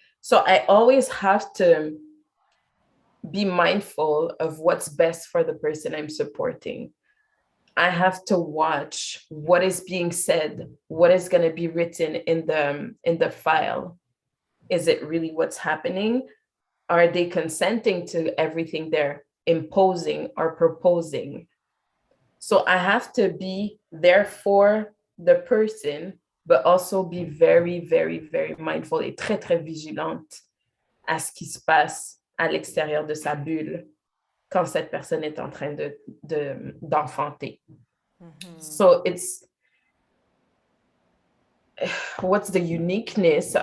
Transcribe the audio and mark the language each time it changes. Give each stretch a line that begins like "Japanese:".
English: So I always have to be mindful of what's best for the person I'm supporting. I have to watch what is being said, what is going to be written in the file. Is it really what's happening? Are they consenting to everything they're imposing or proposing? So I have to be there for the person, but also be very, very, very mindful
French: et très, très vigilante à ce qui se passe à l'extérieur de sa bulle quand cette personne est en train d'enfanter. Mm-hmm.
English: So what's the uniqueness?